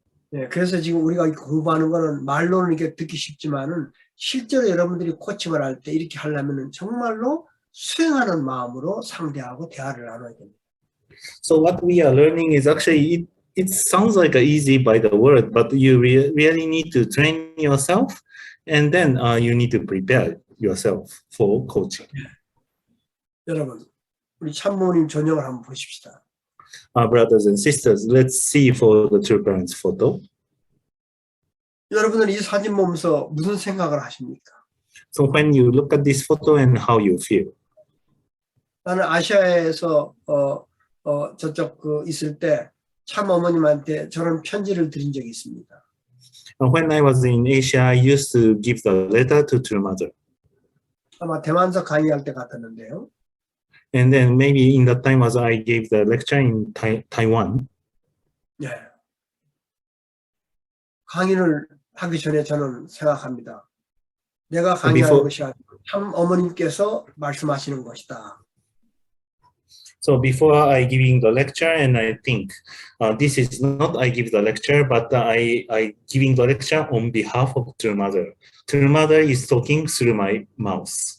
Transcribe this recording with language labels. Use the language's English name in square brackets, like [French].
[Korean] 네, 그래서 지금 우리가 공부하는 거는 말로는 이렇게 듣기 쉽지만은 실제로 여러분들이 코칭을 할 때 이렇게 하려면은 정말로 수행하는 마음으로 상대하고 대화를 나눠야 됩니다. [English] So what we are learning is actually it sounds like easy by the word, but you really need to train yourself, and then you need to prepare yourself for coaching. [Korean] 여러분, 우리 참모님 전형을 한번 보십시다. [English] Brothers and sisters, let's see for the two parents photo. [Korean] 여러분은 이 사진 보면서 무슨 생각을 하십니까? [English] So when you look at this photo and how you feel. [Korean] 나는 아시아에서 저쪽 있을 때 참 어머님한테 저런 편지를 드린 적이 있습니다. [English] When I was in Asia, I used to give the letter to true mother. [Korean] 아마 대만서 강의할 때 같았는데요. [English] And then maybe in that time as I gave the lecture in Taiwan. [Korean] 네. 강의를 하기 전에 저는 생각합니다. 내가 강의하는 것이 아니고 참 어머님께서 말씀하시는 것이다. [English] So before I giving the lecture, and I think this is not I give the lecture, but I giving the lecture on behalf of true mother. True mother is talking through my mouth.